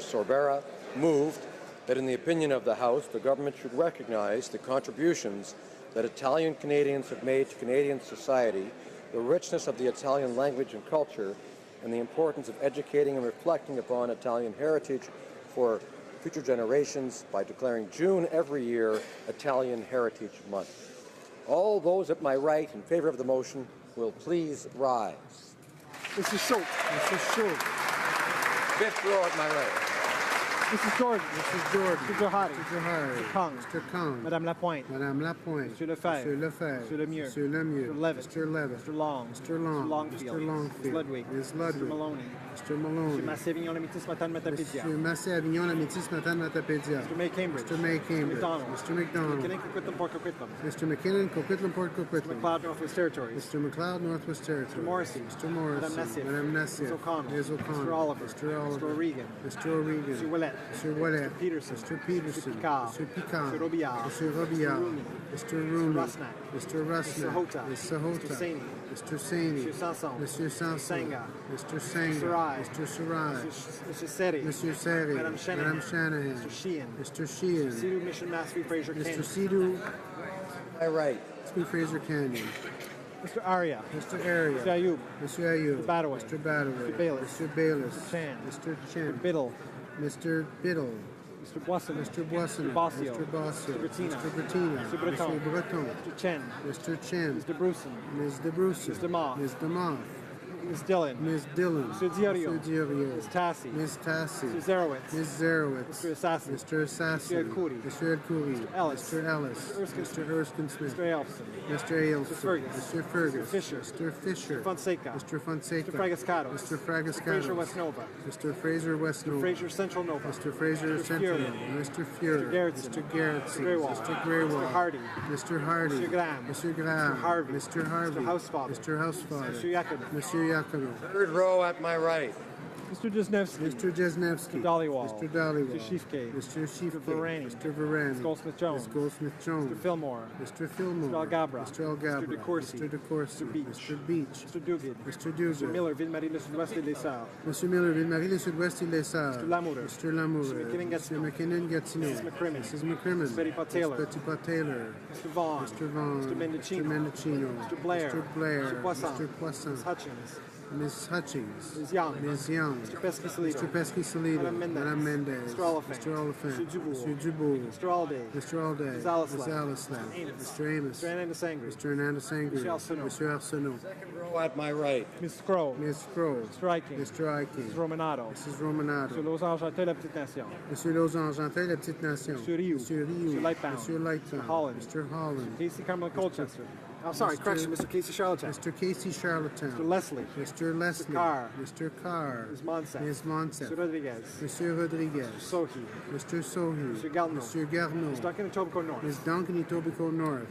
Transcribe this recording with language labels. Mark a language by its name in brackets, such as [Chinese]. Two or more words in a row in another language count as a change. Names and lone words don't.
[English] Sorbera, moved that in the opinion of the House, the government should recognize the contributions that Italian Canadians have made to Canadian society, the richness of the Italian language and culture, and the importance of educating and reflecting upon Italian heritage for future generations by declaring June every year Italian Heritage Month. All those at my right in favor of the motion will please rise. Mrs. Schultz. Mrs. Schultz. Fifth row at my right. Mrs. Jordan. Mrs. Jordan. Mr. Johari. Mr. Harry. Mr. Kong. Mr. Kong. Madame Lapointe. Madame Lapointe. Monsieur Lefebvre. Monsieur Lefebvre. Monsieur Lemieux. Monsieur Lemieux. Mr. Levitt. Mr. Levitt. Mr. Long. Mr. Long. Mr. Longfield. Mr. Longfield. Ms. Ludwig. Ms. Ludwig. Mr. Maloney. Mr. Maloney. Monsieur Massé-Avignon, la métis Matane Matapédia. Monsieur Massé-Avignon, la métis Matane Matapédia. Mr. May Cambridge. Mr. May Cambridge. McDonald. Mr. McDonald. McKinnon, Coquitlam, Port Coquitlam. Mr. McKinnon, Coquitlam, Port Coquitlam. McLeod, Northwest Territories. Mr. McLeod, Northwest Territories. Mr. Morrissey. Mr. Morrissey. Madame Nassif. Madame Nassif. Ms. O'Connell. Ms. O'Connell. Mr. Oliver. Mr. Oliver. Mr. O'Regan. Mr. O'Regan. Mr. Willett. Mr. Willett. Mr. Peterson. Mr. Peterson. Mr. Picard. Mr. Picard. Mr. Robillard. Mr. Robillard. Mr. Mr. Rooney. Rusnak. Mr. Rusnak. Mr. Hota. Mr. Hota. Mr. Saini. Mr. Saini. Monsieur Sanson. Monsieur Sanson. Senga. Mr. Senga. Mr. Rai. Mr. Sarai. Monsieur Seri. Mr. Seri. Madame Shanahan. Madame Shanahan. Mr. Sheehan. Mr. Sheehan. Sidhu Mission Massey Fraser Mr. Canyon. Sidhu. My right. Mr. Fraser Canyon. Mr. Arya. Mr. Area. Mr. Ayub. Mr. Ayub. Mr. Badaway. Mr. Badaway. Mr. Bayless. Mr. Bayless. Mr. Chan. Mr. Chen. Mr. Biddle. Mr. Biddle. Mr. Boisson. Mr. Boisson. Mr. Bossio. Mr. Bossio. Mr. Bettina. Mr. Bettina. Mr. Breton. Mr. Breton. Mr. Chen. Mr. Chen. Mr. Bruson. Ms. DeBruce. Mr. Moff. Ms. DeMoff. Ms. Dillon. Ms. Dillon. Mr. Diorio. Mr. Diorio. Ms. Tassi. Ms. Tassi. Mr. Zerowitz. Ms. Zerowitz. Mr. Assassin. Mr. Assassin. Mr. El-Khoury. Mr. El-Khoury. Mr. Ellis. Mr. Ellis. Mr. Erskine Mr. Erskine Smith. Mr. Elfson. Mr. Ailson. Mr. Fergus. Mr. Fergus. Mr. Fisher. Mr. Fisher. Mr. Fonseca. Mr. Fonseca. Mr. Fragascato. Mr. Mr. Fragascato. Fraser West Nova. Mr. Fraser West Nova. Fraser Central Nova. Mr. Fraser Mr. Central. Fury. Mr. Fury. Mr. Gerritsen. Mr. Gerritsen. Mr. Greywall. Mr. Greywall. Mr. Hardy. Mr. Hardy. Mr. Graham. Mr. Graham. Mr. Harvey. Mr. Harvey. Mr. Housefather. Mr. Housefather. Mr. Yacob. Mr. Yacono. Third row at my right. Mr. Jesnevsky. Mr. Jesnevsky. Mr. Dollywall. Mr. Dollywall. Mr. Shifke. Mr. Shifke. Mr. Varani. Mr. Varani. Mr. Goldsmith-Jones. Mr. Goldsmith-Jones. Mr. Fillmore. Mr. Fillmore. Mr. Algabra. Mr. Algabra. Mr. DeCourcy. Mr. DeCourcy. Mr. Beach. Mr. Beach. Mr. Duguid. Mr. Duguid. Mr. Miller, Ville-Marie, le Sud-Ouest et les Sœurs. Mr. Miller, Ville-Marie, le Sud-Ouest et les Sœurs. Mr. Lamoureux. Mr. Lamoureux. Mr. McKinnon-Gatineau. Mr. McKinnon-Gatineau. Mrs. McCrimmon. Mrs. McCrimmon. Mr. Petitpas-Taylor. Mr. Petitpas-Taylor. Mr. Vaughn. Mr. Vaughn. Mr. Mendocino. Mr. Mendocino. Mr. Blair. Mr. Blair. Mr. Poisson. Mr. Poisson. Ms. Hutchins. Ms. Hutchings. Ms. Young. Ms. Young. Mr. Pesky-Salido. Mr. Pesky-Salido. Madame Mendez. Madame Mendez. Mr. Oliphant. Mr. Oliphant. Mr. Dubourg. Mr. Dubourg. Mr. Alday. Mr. Alday. Ms. Alislav. Ms. Alislav. Mr. Amos. Mr. Amos. Mr. Hernandez Sangre. Mr. Hernandez Angry. Mr. Arsenault. Mr. Arsenault. Second row at my right. Ms. Crow. Ms. Crow. Mr. Iking. Mr. Iking. Mrs. Romanado. Mrs. Mr. Romanado. Lausanne Chantal, la Petite Nation. Monsieur Lausanne-Jantin, la petite nation. Monsieur Rioux. Monsieur Rioux. Mr. Lightbound. Monsieur Lightbound. Mr. Holland. Mr. Holland. Casey Cumberland Colchester. I'm sorry, Mr. correction, Mr. Casey Charlottetown. Mr. Casey Charlottetown. Mr. Leslie. Mr. Leslie. Carr. Mr. Carr. Ms. Monsef. Ms. Monsef. Mr. Rodriguez. Monsieur Rodriguez. Sohi. Mr. Sohi. Mr. Garneau. Mr. Garneau. Mr. Duncan and Tobico North. Ms. Duncan Etobicoke North.